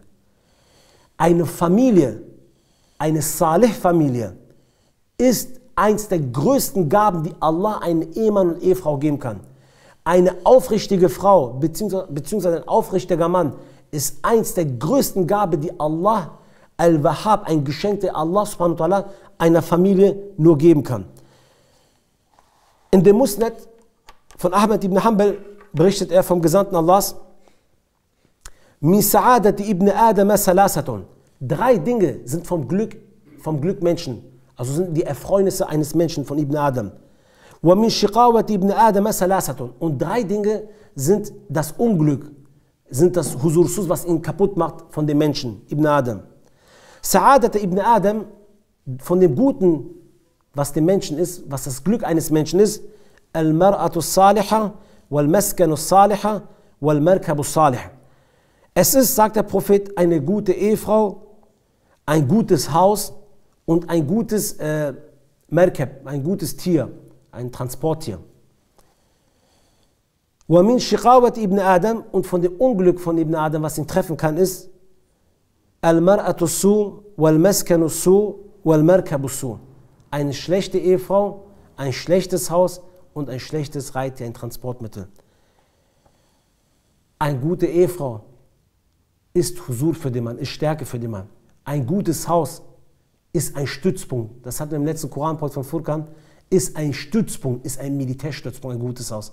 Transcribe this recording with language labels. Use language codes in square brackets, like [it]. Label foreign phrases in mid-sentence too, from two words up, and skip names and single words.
[de] Eine Familie, eine Salih-Familie ist eins der größten Gaben, die Allah einem Ehemann und Ehefrau geben kann. Eine aufrichtige Frau beziehungsweise ein aufrichtiger Mann ist eins der größten Gaben, die Allah Al-Wahhab, ein Geschenk, der Allah [ar] subhanahu wa ta'ala [de] einer Familie nur geben kann. In dem Musnad von Ahmad ibn Hanbal berichtet er vom Gesandten Allahs, [ar] من سعادة ابن آدم ثلاثة. [de] 3 Dinge sind vom Glück Menschen, also sind die Erfreunisse eines Menschen von Ibn Adam. [ar] ومن شقاوة ابن آدم ثلاثة. [de] Und 3 Dinge sind das Unglück, sind das Husursus, was ihn kaputt macht von dem Menschen, Ibn Adam. [ar] سعادة ابن آدم, [de] von dem Guten, was dem Menschen ist, was das Glück eines Menschen ist, [ar] المرأة صالحة والمسكن صالحة والمركب صالح. [de] Es ist, sagt der Prophet, eine gute Ehefrau, ein gutes Haus und ein gutes Merkab, ein gutes Tier, ein Transporttier. [ar] وَمِنْ شِقَاوَةِ ابن آدم, [de] und von dem Unglück von Ibn Adam, was ihn treffen kann, ist [ar] المرأة سوء والمسكن سوء والمركب سوء. [de] Eine schlechte Ehefrau, ein schlechtes Haus und ein schlechtes Reittier, ein Transportmittel. Eine gute Ehefrau ist Husur für den Mann, ist Stärke für den Mann. Ein gutes Haus ist ein Stützpunkt. Das hatten wir im letzten Koranport von Furqan. Ist ein Stützpunkt, ist ein Militärstützpunkt, ein gutes Haus.